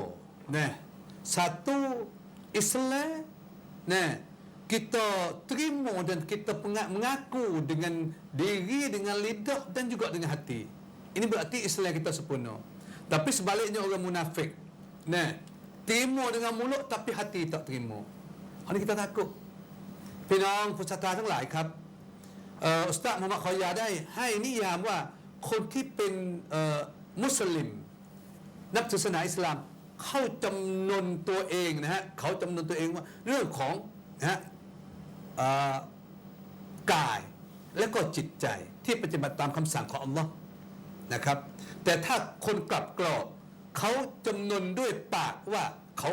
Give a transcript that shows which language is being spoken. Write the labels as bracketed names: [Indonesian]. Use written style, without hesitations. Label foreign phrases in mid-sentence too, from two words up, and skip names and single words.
[Malay] Satu, Islam, kita terima dan kita mengaku dengan diri, dengan lidah dan juga dengan hati. Ini berarti Islam kita sempurna. Tapi sebaliknya orang munafik, terima dengan mulut tapi hati tak terima. Ini kita takut. [Thai] พี่น้องผู้ศรัทธาทั้งหลายครับอุสตาดมุฮัมมัด ขอยาได้ให้นิยามว่าคนที่เป็นมุสลิมนับถือศาสนาอิสลามเขาจำนนตัวเองนะฮะเขาจำนนตัวเองว่าเรื่องของ กายและก็จิตใจที่ปฏิบัติตามคำสั่งของอัลลอฮ์นะครับแต่ถ้าคนกลับกรอกเขาจำนนด้วยปากว่าเขา